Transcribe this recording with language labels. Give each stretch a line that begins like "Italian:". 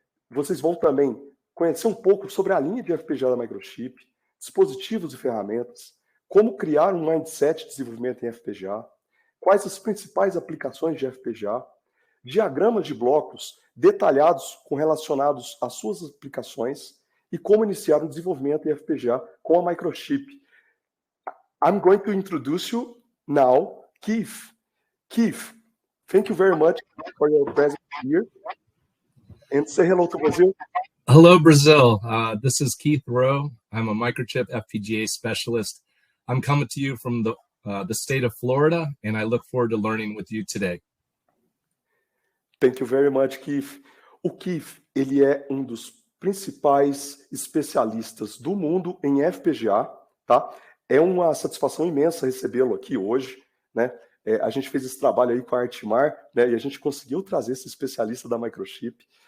Portuguese: Vocês vão também conhecer um pouco sobre a linha de FPGA da Microchip, dispositivos e ferramentas, como criar um mindset de desenvolvimento em FPGA, quais as principais aplicações de FPGA, diagramas de blocos detalhados relacionados às suas aplicações e como iniciar um desenvolvimento em FPGA com a Microchip.
English: I'm going to introduce you now, Keith. Keith, thank you very much for your presence here. And say hello to Brazil. Hello, Brazil. This is Keith Rowe. I'm a Microchip FPGA specialist. I'm coming to you from the state of Florida, and I look forward to learning with you today. Thank you very much, Keith.
Portuguese: O Keith, ele é um dos principais especialistas do mundo em FPGA, tá? É uma satisfação imensa recebê-lo aqui hoje, né? A gente fez esse trabalho aí com a Artmar, né, e a gente conseguiu trazer esse especialista da Microchip.